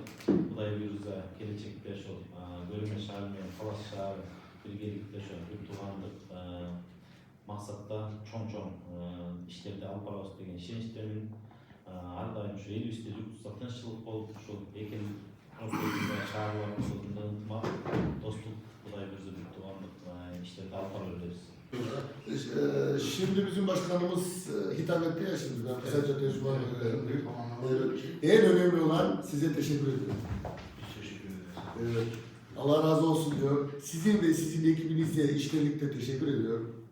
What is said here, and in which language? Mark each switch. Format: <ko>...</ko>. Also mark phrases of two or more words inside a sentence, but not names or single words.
<ky>Кудай буйрса келечекте ошол Өрөмү шаары менен Талас шаары биргеликте ошо бир туугандык максатта чоң иштерди алып барабыз деген ишеничтемин. Ар дайым ушу элибизде журтубузда тынччылык болуп, ушул эки эл шаарларыбыздын ынтымак, достук, Кудай буйрса бир туугандык иштерди алып бара беребиз.</ky> <tr>Şimdi bizim başkanımız hitap etti ya şimdi ben kısaca tecrübe en önemli olan size teşekkür ediyorum. Teşekkür ederiz. Evet. Allah razı olsun diyor. Sizin ve sizin ekibinize işbirlikte teşekkür ediyorum.</tr>